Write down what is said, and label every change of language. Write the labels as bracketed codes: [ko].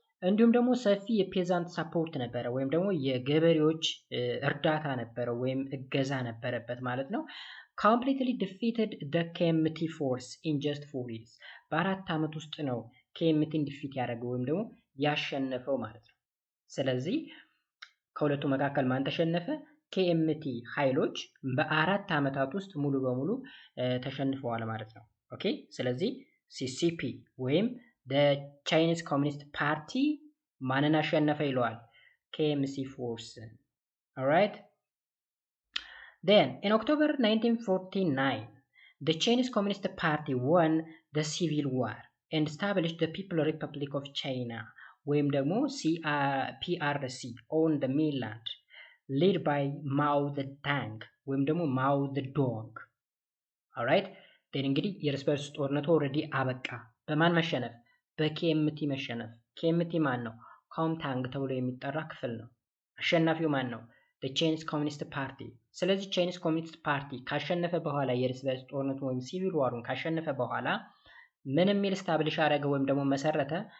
[am] እንዲሁም ደግሞ ሰፊ የፔዛንት ሰፖርት ነበረ ወይም ደግሞ የገበሬዎች እርዳታ ነበረ ወይም እገዛ ነበረበት ማለት ነው። [en] completely defeated the KMT force in just 4 years [am] በአራት ዓመት ውስጥ ነው KMTን ዲፊት ያደረገው ወይም ደግሞ ያሸነፈው ማለት ነው። ስለዚህ ከሁለቱ መካከል ማን ተሸነፈ? KMT ኃይሎች በአራት ዓመታት ውስጥ ሙሉ በሙሉ ተሸንፈዋል ማለት ነው። ኦኬ፣ ስለዚህ CCP ወይም the Chinese Communist Party ማንን አሸነፈ ይለዋል? [en] KMC force. alright, then in October 1949 the Chinese Communist Party won the civil war and established the People's Republic of China [am] ወይም ደግሞ [en] PRC on the mainland led by Mao Zedong ወይም ደግሞ Mao Zedong. [am] alright, then እንግዲህ የእርስ በርስ ጦርነቱ ኦልሬዲ አበቃ። በማን መሸነፍ? በKMT መሸነፍ። KMT ማን ነው? ኮምታንግ ተብሎ የሚጠራ ክፍል ነው። አሸናፊው ማን ነው? the Chinese Communist Party። ስለዚህ Chinese Communist Party ካሸነፈ በኋላ የእርስ በርስ ጦርነቱ ወይም ሲቪል ዋሩን ካሸነፈ በኋላ ምን የሚል ስታብሊሽ አደረገ ወይም ደግሞ መሰረተ?